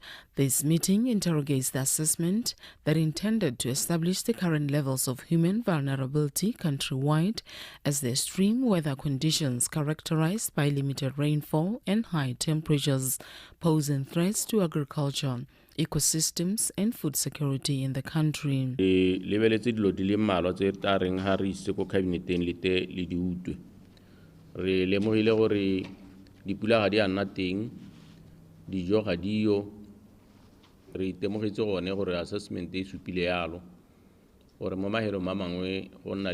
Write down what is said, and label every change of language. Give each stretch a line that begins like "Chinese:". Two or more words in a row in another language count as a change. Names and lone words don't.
English: This meeting interrogates the assessment that intended to establish the current levels of human vulnerability countrywide, as the extreme weather conditions characterized by limited rainfall and high temperatures posing threats to agriculture, ecosystems and food security in the country.
Tswana: Re temogetse gone gore assessment e supile yalo gore mo mahelo ma mangwe go nna